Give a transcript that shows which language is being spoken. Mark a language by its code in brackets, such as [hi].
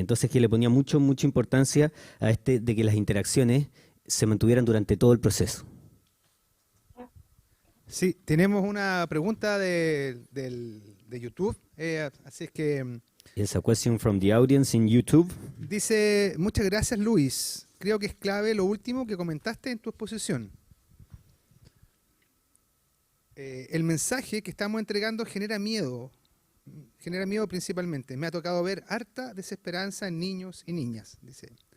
[es] Entonces, que le ponía mucha importancia a de que las interacciones se mantuvieran durante todo el proceso. Sí, tenemos una pregunta de YouTube, así es que [en] It's a question from the audience in YouTube. [es] dice: muchas gracias, Luis. Creo que es clave lo último que comentaste en tu exposición. El mensaje que estamos entregando genera miedo principalmente. Me ha tocado ver harta desesperanza en niños y niñas, dice.